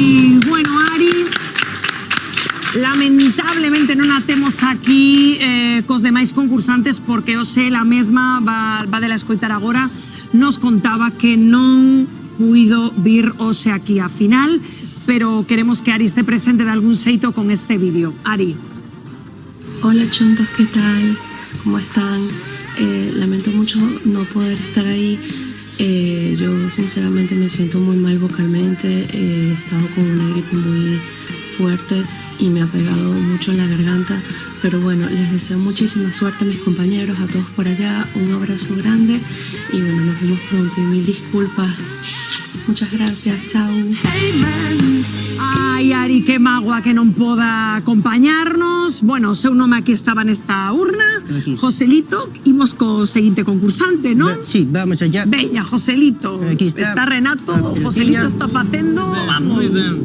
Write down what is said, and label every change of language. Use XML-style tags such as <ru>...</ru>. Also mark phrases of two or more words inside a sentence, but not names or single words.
<gl>Bueno, Ari, Lamentablemente non a temos aquí cos demais concursantes porque hoxe la mesma va de la escoitar agora nos contaba que non puido vir hoxe aquí a final, pero queremos que Ari esté presente de algún xeito con este vídeo. Ari.</gl> <es>Hola chuntos, ¿qué tal? ¿Cómo están? Lamento mucho no poder estar ahí. Yo sinceramente me siento muy mal vocalmente. He estado con una gripe muy fuerte y me ha pegado mucho en la garganta, pero bueno, les deseo muchísima suerte a mis compañeros, a todos por allá, un abrazo grande y bueno, nos vemos pronto y mil disculpas. Muchas gracias, chao.</es> <gl>Ai, Ari, que magua que non poda acompañarnos. Bueno, o seu nome aquí estaba nesta urna. Aquí. Joselito, imos co seguinte concursante, non?</gl> <es>Sí, vamos allá.</es> <gl>Veña, Joselito. Aquí está. Renato, Vamos, Joselito Cecilia. está facendo, vamos. Muy ben.</gl>